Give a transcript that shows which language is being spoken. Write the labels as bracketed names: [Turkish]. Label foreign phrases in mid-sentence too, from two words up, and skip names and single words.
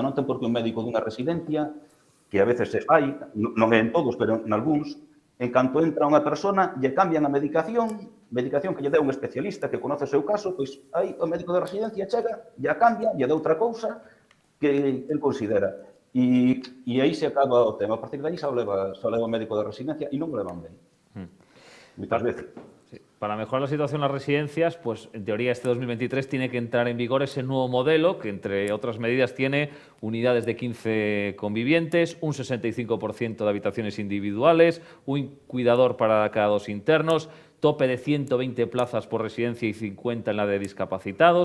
[Galician] Non ten por que un médico dunha residencia, que a veces se fai, non é en todos, pero en algúns, en canto entra unha persona, lle cambian a medicación que lle deu un especialista que conoce o seu caso, pois aí o médico de residencia chega, lle cambia, lle dá outra cousa que el considera. E aí se acaba o tema. A partir de aí só leva o médico de residencia e non o levan ben. Moitas veces. Sí. [Spanish] Para mejorar la situación en las residencias, pues en teoría este 2023 tiene que entrar en vigor ese nuevo modelo que, entre otras medidas, tiene unidades de 15 convivientes, un 65% de habitaciones individuales, un cuidador para cada 2 internos, tope de 120 plazas por residencia y 50 en la de discapacitados.